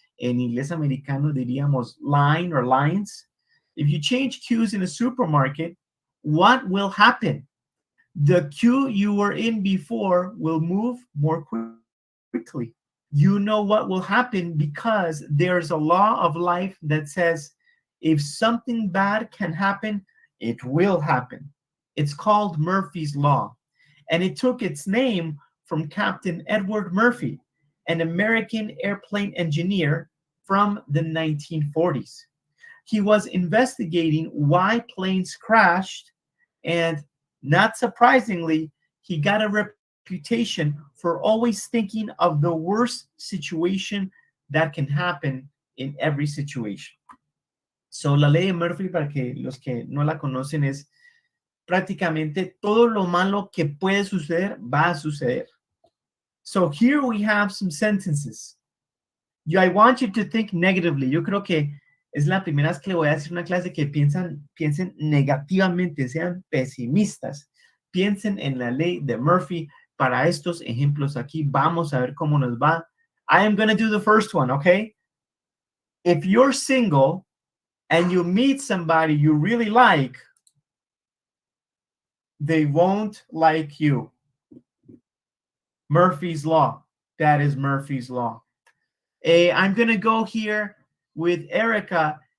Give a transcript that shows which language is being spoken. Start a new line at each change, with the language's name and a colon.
Spanish: En inglés americano diríamos
English: line or lines. If you change queues in a supermarket, what will happen? The queue you were in before will move more quickly. You know what will happen because there's a law of life that says if something bad can happen, it will happen. It's called Murphy's Law. And it took its name from Captain Edward Murphy, an American airplane engineer from the 1940s. He was investigating why planes crashed, and not surprisingly, he got a reputation for always thinking of the worst situation that can happen in every situation.
Spanish: So, la ley de Murphy, para que los que no la conocen, es prácticamente todo lo malo que puede suceder, va a suceder.
English: So, here we have some sentences. I want you to think negatively.
Spanish: Yo creo que es la primera vez que le voy a decir una clase que piensen negativamente, sean pesimistas. Piensen en la ley de Murphy. para estos ejemplos aquí. Vamos a ver cómo nos va.
English: I am going to do the first one, okay? If you're single and you meet somebody you really like, they won't like you. Murphy's Law. That is Murphy's Law. I'm going to go here with Erica.